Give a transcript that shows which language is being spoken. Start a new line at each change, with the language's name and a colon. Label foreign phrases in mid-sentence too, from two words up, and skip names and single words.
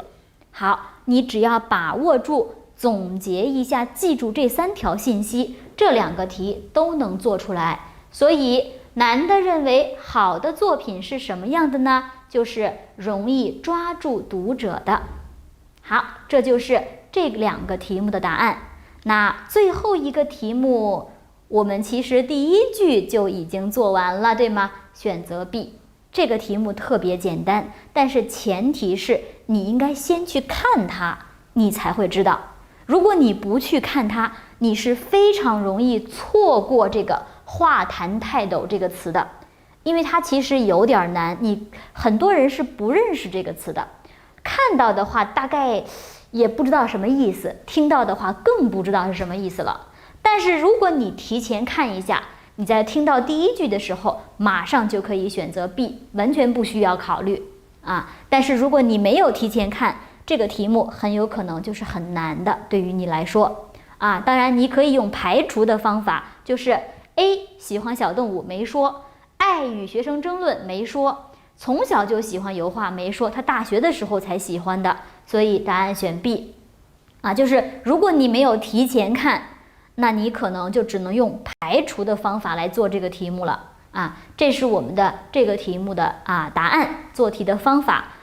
Chinese: 好，你只要把握住，总结一下，记住这3条信息，这2个题都能做出来。所以男的認為好的作品是什麼樣的呢？就是容易抓住讀者的。好，這就是這2 個題目的答案。那最後一個題目我們其實第1句就已經做完了，對嗎？選擇 B。這個題目特別簡單，但是前提是你應該先去看它，你才會知道。如果你不去看它，你是非常容易錯過這個畫壇泰斗這個詞的，因為它其實有點難，很多人是不認識這個詞的。看到的話大概也不知道什麼意思，聽到的話更不知道是什麼意思了。但是如果你提前看一下，你在聽到第1句的時候馬上就可以選擇 B， 完全不需要考慮但是如果你沒有提前看，這個題目很有可能就是很難的，對於你來說當然你可以用排除的方法，就是 A 喜歡小動物沒說，愛與學生爭論沒說，從小就喜歡油畫沒說，他大學的時候才喜歡的，所以答案選 B 就是如果你沒有提前看，那你可能就只能用排除的方法來做這個題目了這是我們的這個題目的答案，做題的方法。